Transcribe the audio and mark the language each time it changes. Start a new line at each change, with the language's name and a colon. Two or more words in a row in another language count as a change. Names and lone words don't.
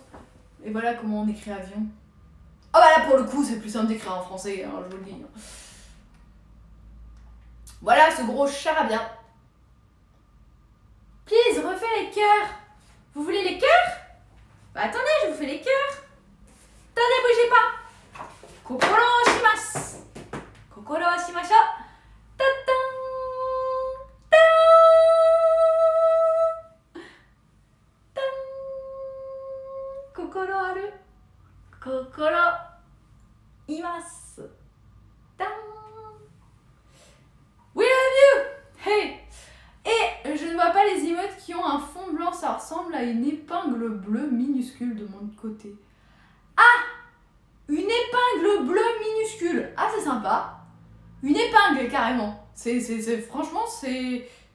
French: Et voilà comment on écrit avion. Là pour le coup c'est plus simple d'écrire en français, hein, je vous le dis. Voilà ce gros charabia. Please, refais les cœurs. Vous voulez les cœurs? Attendez, je vous fais les cœurs. Attendez, bougez pas.
Japanese: 心をします。心をしましょう. Ta-ta. Ta. Ta. 心ある. 心います. Ta.
English: We love you. Hey.
French: Et je ne vois pas les emotes qui ont un fond blanc, ça ressemble à une épingle bleue minuscule de mon côté. Une épingle bleue minuscule. C'est sympa. Une épingle carrément. Franchement, c'est...